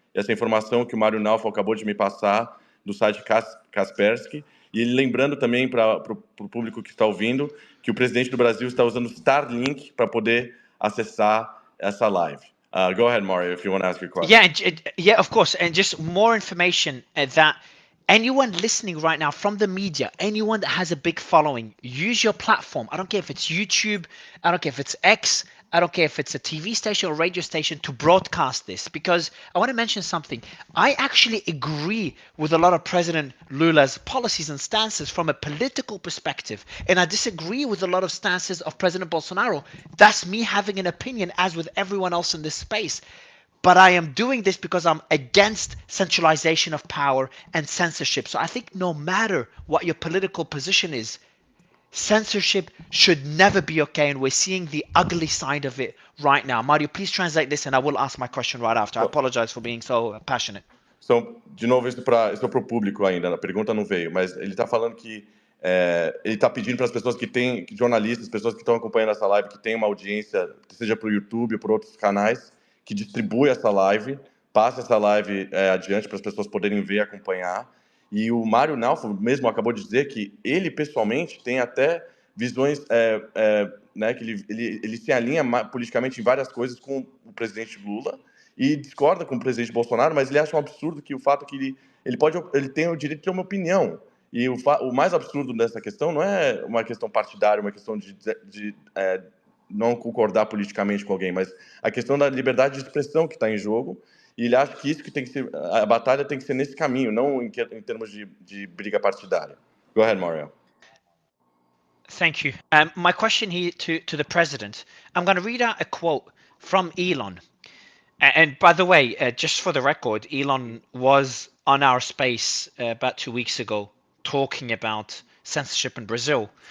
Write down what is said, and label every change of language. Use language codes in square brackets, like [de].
[pt] E essa informação que o Mário Naufal acabou de me passar do site Kaspersky, e ele lembrando também para o público que está ouvindo que o presidente do Brasil está usando Starlink para poder acessar essa live. [en] Go ahead, Mario, if you want to ask your question. Yeah, of course. And just more information that anyone listening right now from the media, anyone that has a big following, use your platform. I don't care if it's YouTube, I don't care if it's X, I don't care if it's a TV station or radio station to broadcast this, because I want to mention something. I actually agree with a lot of President Lula's policies and stances from a political perspective, and I disagree with a lot of stances of President Bolsonaro. That's me having an opinion, as with everyone else in this space. But I am doing this because I'm against centralization of power and censorship. So I think no matter what your political position is, censorship should never be okay, and we're seeing the ugly side of it right now. Mario, please translate this and I will ask my question right after. I apologize for being so passionate. [pt] So, de novo, isso é para o público ainda, a pergunta não veio, mas ele está falando que ele está pedindo para as pessoas jornalistas, pessoas que estão acompanhando essa live, que tem uma audiência, seja para o YouTube ou por outros canais, que distribui essa live, passe essa live adiante para as pessoas poderem ver e acompanhar. E o Mário Naufal mesmo acabou de dizer que ele, pessoalmente, tem até visões, né, que ele se alinha politicamente em várias coisas com o presidente Lula e discorda com o presidente Bolsonaro, mas ele acha um absurdo que o fato que ele tem o direito de ter uma opinião. E o mais absurdo dessa questão não é uma questão partidária, uma questão de não concordar politicamente com alguém, mas a questão da liberdade de expressão que está em jogo. E ele acha que isso que tem que ser, a batalha tem que ser nesse caminho, não em termos de briga partidária. [en] Go ahead, Mario. Thank you. My question here to the president, I'm going to read out a quote from Elon. And by the way, just for the record, Elon was on our space about 2 weeks ago talking about censorship in Brazil.